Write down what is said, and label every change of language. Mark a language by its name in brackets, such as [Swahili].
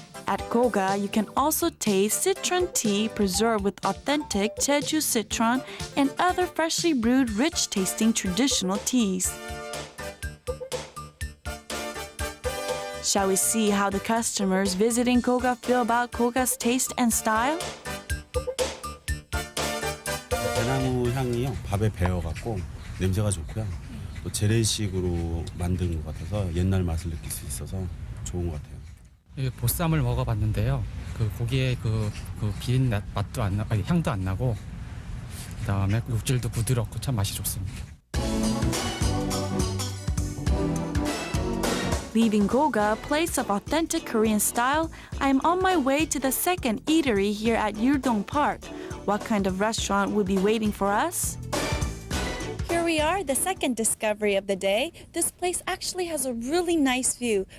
[English] At Koga, you can also taste citron tea preserved with authentic Jeju citron and other freshly brewed, rich-tasting traditional teas. Shall we see how the customers visiting Koga feel about Koga's taste and style? [Korean] 대나무 향이요 밥에 배어갖고 냄새가 좋고요. 또 재래식으로 만든 것 같아서 옛날 맛을 느낄 수 있어서 좋은 것 같아요. 보쌈을 먹어봤는데요. 그 고기의 그 비린 맛도 향도 안 나고 그다음에 육질도 부드럽고 참 맛이 좋습니다. [English] Leaving Goga, a place of authentic Korean style, I am on my way to the second eatery here at Yurdong Park. What kind of restaurant will be waiting for us? Here we are, the second discovery of the day. This place actually has a really nice view.